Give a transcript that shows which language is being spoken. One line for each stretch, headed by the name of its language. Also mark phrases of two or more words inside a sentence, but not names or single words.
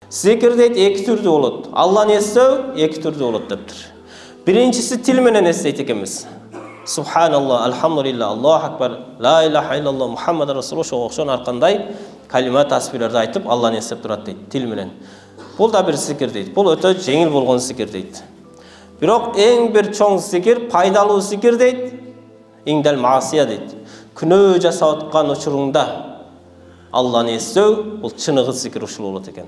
Kyrgyz: Zikir deyт эки түрдүү болот. Алланы эстөө эки түрдүү болот дептир. Биринчиси тил менен эстейт экенбиз.
Arabic: سبحان الله، الحمد لله, الله أكبر، لا إله إلا الله، محمد رسول الله
Kyrgyz: ошого окшогон аркандай калима тасбирлерди айтып Алланы эстеп турат дейт тил менен. Бул да бир зикир дейт. Бул өтө жеңил болгон зикир дейт. Бирок эң бир чоң зикир, пайдалуу зикир дейт.
Arabic: عند المعاصي дейт.
Kyrgyz: Күнөө жасап аткан учуруңда Алланы эстөө, бул чыныгы зикир ушул болот экен.